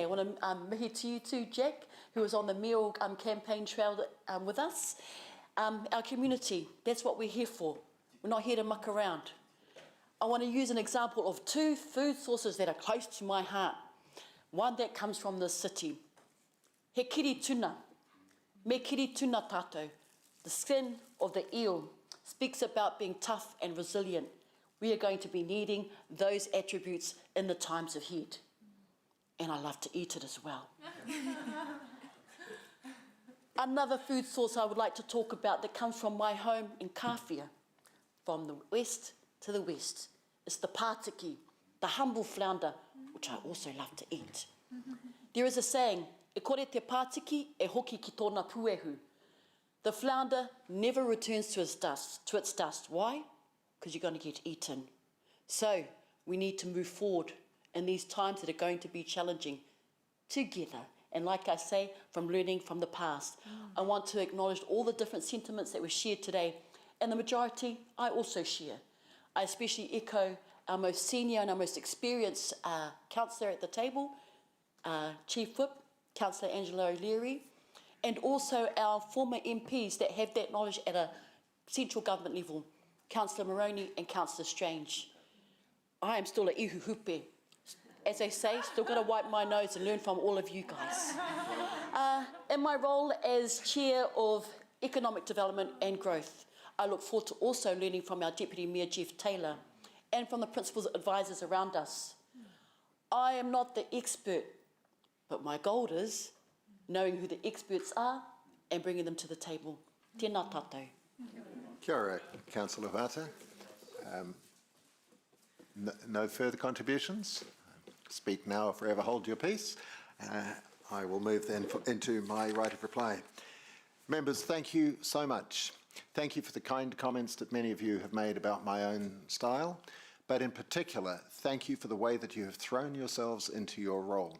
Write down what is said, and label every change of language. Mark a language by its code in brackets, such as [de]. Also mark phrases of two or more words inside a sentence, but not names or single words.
[en] I want to mihi to you too, Jack, who was on the mayoral campaign trail with us. Our community, that's what we're here for. We're not here to muck around. I want to use an example of 2 food sources that are close to my heart. One that comes from this city. [mi] He kiri tuna. Me kiri tuna tātou. [en] The skin of the eel speaks about being tough and resilient. We are going to be needing those attributes in the times ahead. And I love to eat it as well. Another food source I would like to talk about that comes from my home in Kāwhia, from the west to the west. It's the pātiki, the humble flounder, which I also love to eat. There is a saying, [mi] e kore te pātiki e hoki ki tōna puehu. [en] The flounder never returns to its dust. Why? Because you're going to get eaten. So we need to move forward in these times that are going to be challenging together. And like I say, from learning from the past. I want to acknowledge all the different sentiments that were shared today. And the majority, I also share. I especially echo our most senior and our most experienced councillor at the table, Chief Whip, Councillor Angela O'Leary, and also our former MPs that have that knowledge at a central government level, Councillor Moroney and Councillor Strange. I am still a [mi] ihu hupe. [en] As they say, still got to wipe my nose and learn from all of you guys. In my role as Chair of Economic Development and Growth, I look forward to also learning from our Deputy Mayor Jeff Taylor and from the principal advisors around us. I am not the expert, but my goal is knowing who the experts are and bringing them to the table. [mi] Tēnā tātou. Kia ora, Councillor Huata. [en] No further contributions? Speak now or forever hold your peace. I will move then into my right of reply. Members, thank you so much. Thank you for the kind comments that many of you have made about my own style, but in particular, thank you for the way that you have thrown yourselves into your role.